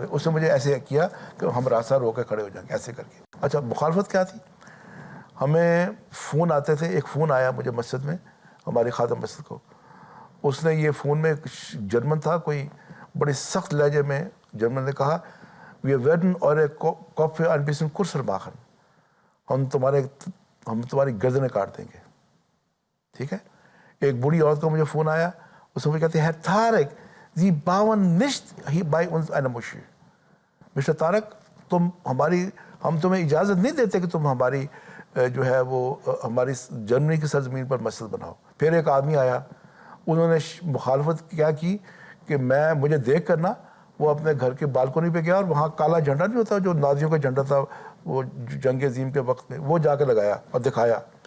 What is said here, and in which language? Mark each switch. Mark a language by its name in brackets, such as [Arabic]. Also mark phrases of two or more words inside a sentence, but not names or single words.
[Urdu] اس نے مجھے ایسے کیا کہ ہم راستہ رو کے کھڑے ہو جائیں گے ایسے کر کے. اچھا مخالفت کیا تھی؟ ہمیں فون آتے تھے. ایک فون آیا مجھے مسجد میں، ہماری خادم مسجد کو، اس نے یہ فون میں جرمن تھا، کوئی بڑے سخت لہجے میں جرمن نے کہا [German] wir werden eure Köpfe ein bisschen kürzer machen, [Urdu] ہم تمہاری گردنیں کاٹ دیں گے. ٹھیک ہے. ایک بوڑھی عورت کا مجھے فون آیا، اس میں کہتے ہیں [German] Herr Tarek Sie bauen nicht bei uns eine Moschee. [Urdu] مسٹر طارق ہم تمہیں اجازت نہیں دیتے کہ تم ہماری جو ہے وہ ہماری جرمنی کی سرزمین پر مسجد بناؤ. پھر ایک آدمی آیا، انہوں نے مخالفت کیا کی کہ مجھے دیکھ کر نا وہ اپنے گھر کے بالکونی پہ گیا اور وہاں کالا جھنڈا نہیں ہوتا جو نازیوں کا جھنڈا تھا وہ جنگ عظیم کے وقت میں، وہ جا کے لگایا اور دکھایا.